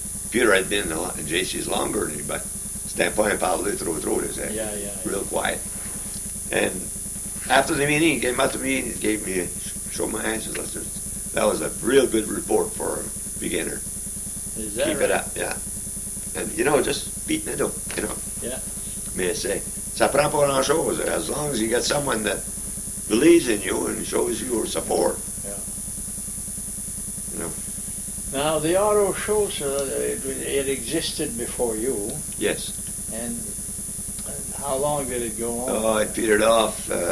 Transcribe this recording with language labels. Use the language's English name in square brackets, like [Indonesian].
[English] Peter had been in JC's longer than me, but [French] c'était pas un parler trop [English] they say. Yeah. Real quiet. And after the meeting, he came up to me and gave me show my hands. That was a real good report for a beginner. Is that Keep right? it up, yeah. And, just beating it up, Yeah. [French] Mais ça prend pas grand-chose. [English] As long as you get someone that believes in you and shows you support. Yeah. You know. Now, the auto shows, it existed before you. Yes. And how long did it go on? Oh, it petered off.